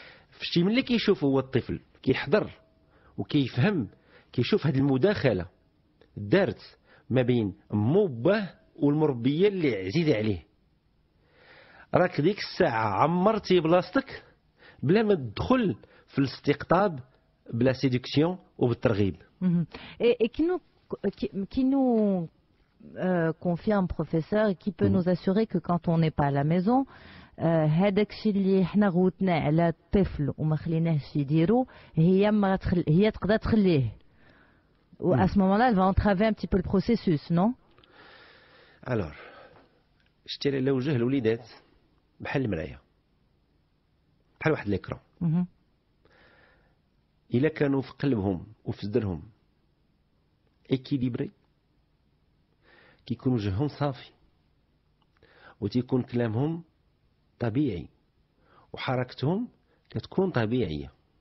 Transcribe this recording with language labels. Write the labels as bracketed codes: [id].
[ar] فشتي ملي كيشوف هو الطفل كيحضر وكيفهم، كيشوف هذه المداخله دارت ما بين امه وباه والمربيه اللي عزيزه عليه، راك ديك الساعه عمرتي بلاصتك بلا ما تدخل في الاستقطاب بلا سيدكسيون وبالترغيب. [fr] Et qui nous confie un professeur qui peut nous assurer que quand on n'est pas à la maison, [ar] هذاك الشيء اللي حنا غوتنا على الطفل وما خليناهش يديرو هي تقدر تخليه. [fr] À ce moment-là, elle va entraver un petit peu le processus, non? [ar] Alors, شتي على وجه الوليدات بحال المرايه، بحال واحد ليكرون. إلا كانوا في قلبهم وفي صدرهم إكيليبري، كيكون وجههم صافي وتيكون كلامهم طبيعي وحركتهم كتكون طبيعية.